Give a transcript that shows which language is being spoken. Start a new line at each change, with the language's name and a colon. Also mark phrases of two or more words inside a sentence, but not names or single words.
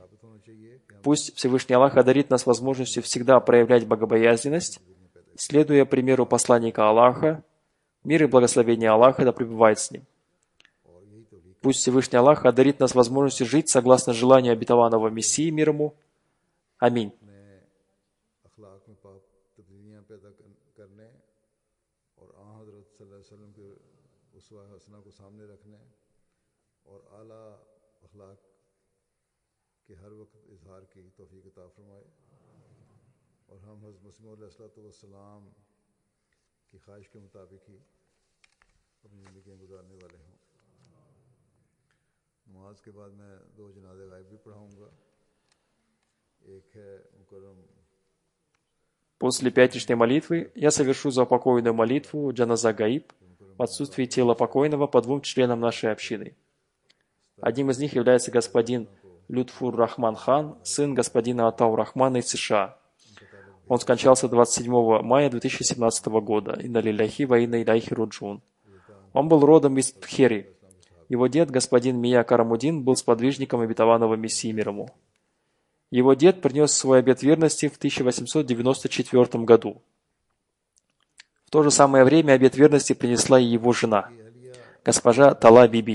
Russian: Пусть Всевышний Аллах одарит нас возможностью всегда проявлять богобоязненность, следуя примеру посланника Аллаха, мир и благословение Аллаха да пребывает с ним. Пусть Всевышний Аллах одарит нас возможностью жить согласно желанию обетованного Мессии, мир ему. Аминь.
Urdu: کہ ہر وقت اظہار کی توفیق عطا فرمائے اور ہم حضرت مسیح موعود علیہ السلام کی خواہش کے مطابق ہی اپنی زندگیاں گزارنے والے ہوں. نماز کے بعد میں 2 جنازے غائب بھی پڑھاؤں گا. ایک ہے مکرم.
Russian: После пятничной молитвы я совершу заупокойную молитву Джаназа Гаиб в отсутствии тела покойного по 2 членам нашей общины. Одним из них является господин Лютфур Рахман Хан, сын господина Атау Рахмана из США. Он скончался 27 мая 2017 года.
Arabic: إنا لله وإنا إليه راجعون.
Russian: Он был родом из Пхери. Его дед, господин Мия Карамудин, был сподвижником обетованного Мессии мир ему. Его дед принес свой обет верности в 1894 году. В то же самое время обет верности принесла и его жена, госпожа Тала Биби.